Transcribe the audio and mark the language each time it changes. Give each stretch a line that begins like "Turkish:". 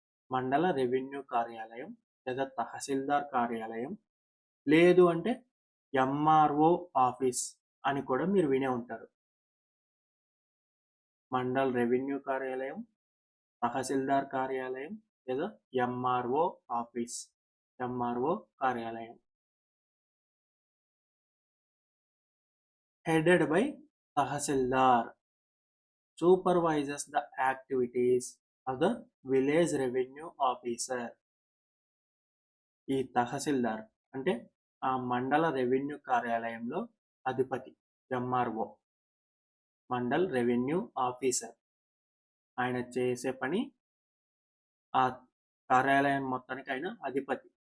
Telugu: మండల రెవెన్యూ కార్యాలయం లేదా తహసీల్దార్ కార్యాలయం, లేదు అంటే ఎంఆర్ఓ ఆఫీస్ అని కూడా మీరు వినే ఉంటారు. మండల్ రెవెన్యూ కార్యాలయం, తహసీల్దార్ కార్యాలయం లేదా ఎంఆర్ఓ ఆఫీస్, ఎంఆర్ఓ కార్యాలయం.
English: Headed by tahsildar, supervises the activities of the village revenue officer.
Telugu: ఈ తహసీల్దార్ అంటే ఆ మండల రెవెన్యూ కార్యాలయంలో అధిపతి, ఎంఆర్ఓ, మండల్ రెవెన్యూ ఆఫీసర్. ఆయన చేసే పని ఆ కార్యాలయం మొత్తానికి ఆయన అధిపతి.